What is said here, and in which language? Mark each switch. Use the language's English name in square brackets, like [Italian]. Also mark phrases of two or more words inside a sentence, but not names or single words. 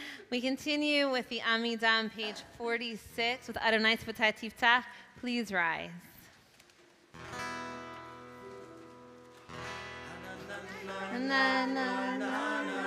[English] We continue with the Amidah on page 46 with Adonai Tzvatai Tiftach. Please rise. Na, na, na,